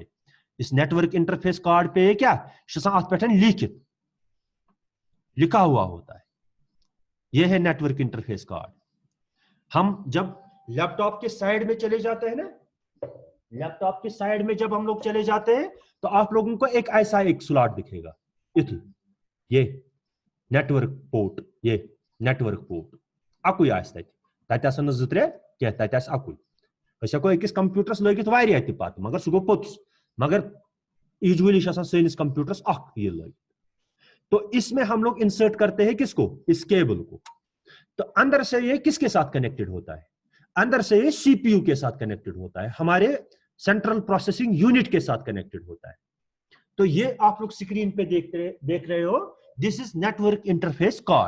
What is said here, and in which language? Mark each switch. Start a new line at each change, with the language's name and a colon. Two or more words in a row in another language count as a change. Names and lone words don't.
Hindi: इस
English: network interface card
Hindi: पे क्या लिखित लिखा हुआ होता है, यह है
English: network interface card.
Hindi: हम जब लैपटॉप के साइड में चले जाते हैं ना, लैपटॉप के साइड में जब हम लोग चले जाते हैं तो आप लोगों को एक ऐसा एक स्लॉट दिखेगा, ये
English: network port,
Hindi: ये
English: network port
Kashmiri: अकुई आसि तत न 2-3 क्या तत अकुई। हको अकिस कंप्यूटरस लगित वारिया ति पत, मगर सह गो पोतुस, मगर यूजुअली सैनिस कंप्यूटरस ये लगित।
Hindi: तो इसमें हम लोग इंसर्ट करते हैं किसको, इस केबल को। तो अंदर से ये किसके साथ कनेक्टेड होता है, अंदर से ये CPU के साथ कनेक्टेड होता है, हमारे
English: central processing unit
Hindi: के साथ कनेक्टेड होता है। तो ये आप लोग स्क्रीन पे देख रहे हो,
English: this is network interface card.